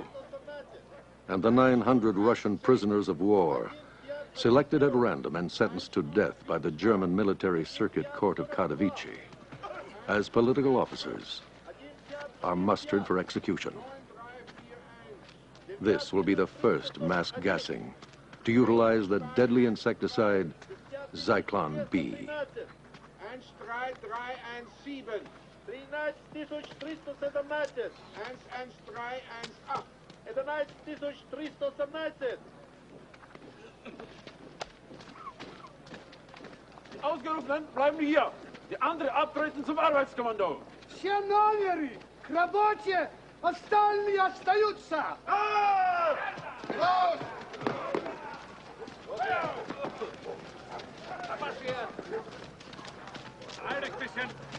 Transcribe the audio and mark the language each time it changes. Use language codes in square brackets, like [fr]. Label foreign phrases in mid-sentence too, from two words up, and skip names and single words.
[en] And the 900 Russian prisoners of war, selected at random and sentenced to death by the German Military Circuit Court of Katowice, as political officers, are mustered for execution. This will be the first mass gassing to utilize the deadly insecticide Zyklon B. 13317. 11317. 11318. 11317. [de] Die Ausgerufenen bleiben hier. Die anderen abtreten zum Arbeitskommando. [ru] Все номеры к работе, остальные остаются. [de] Ein bisschen.